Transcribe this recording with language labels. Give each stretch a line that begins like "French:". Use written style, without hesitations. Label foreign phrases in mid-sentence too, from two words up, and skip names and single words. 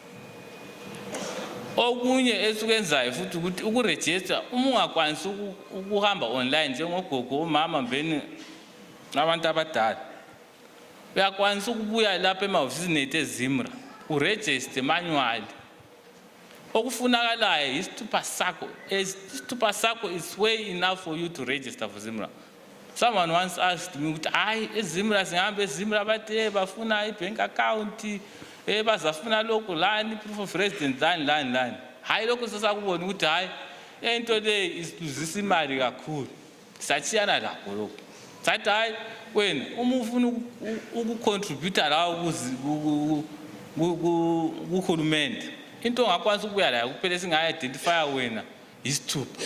North Ndebele: Okunye esukwenzayo futhi ukuthi ukuregister uma ungakwanisa ukuhamba online njengogogo umama mbeni nabantu abadala, uyakwanisa ukubuya lapha emahofisini ethu eZimra uregister manually. Okufunakalayo isithupha sakho. Isithupha sakho
English: is way enough for you to register for Zimra. Someone once asked me
North Ndebele: ukuthi hayi eZimra singahambe eZimra bathi bafuna ibank account, bazafuna lokho lani,
English: proof of residence lani.
North Ndebele: Hayi lokho sesakubona ukuthi hayi into le isiluzisa imali kakhulu. Sathiyana lapho lokho. Sathi hayi wena uma ufuna ukucontribute lawo kuhulumende, into ongakwanisa ukubuya la kuphela singa-identifya wena isithupha.